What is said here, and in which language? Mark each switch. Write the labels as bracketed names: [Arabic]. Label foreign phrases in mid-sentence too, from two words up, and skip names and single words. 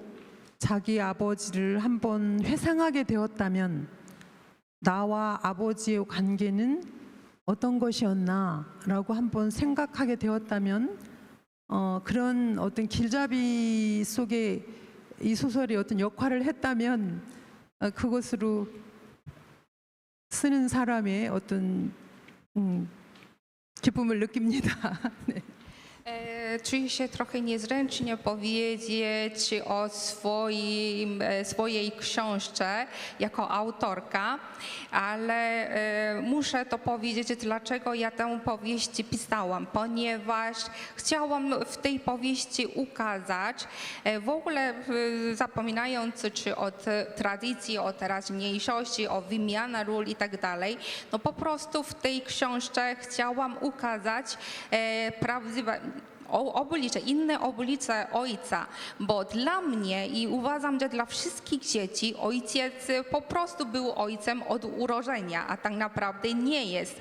[Korean] 자기 아버지를 한번 회상하게 되었다면 나와 아버지의 관계는 어떤 것이었나라고 한번 생각하게 되었다면 그런 어떤 길잡이 속에 이 소설이 어떤 역할을 했다면 그것으로 쓰는 사람의 어떤 기쁨을 느낍니다. 네. [Polish] Czuję się trochę niezręcznie powiedzieć o swojej książce jako autorka, ale muszę to powiedzieć, dlaczego ja tę powieść pisałam, ponieważ chciałam w tej powieści ukazać, w ogóle zapominając czy o tradycji, o teraźniejszości, o wymianie ról i tak dalej, no po prostu w tej książce chciałam ukazać prawdziwe inne oblicze ojca, bo dla mnie i uważam, że dla wszystkich dzieci ojciec po prostu był ojcem od urodzenia, a tak naprawdę nie jest.